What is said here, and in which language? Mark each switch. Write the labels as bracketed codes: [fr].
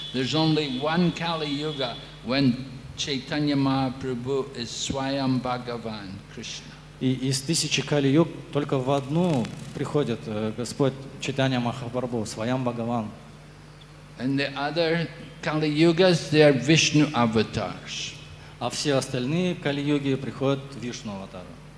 [en] There's only one Kali Yuga when Chaitanya Mahaprabhu is Swayam Bhagavan Krishna. [ru] И из 1000 Кали-юг только в одну приходит Господь Чайтанья Махапрабху, Сваям Бхагаван. [en] And the other Kali Yugas, they are Vishnu avatars. [ru] А все остальные Кали-юги приходят в Вишну аватару.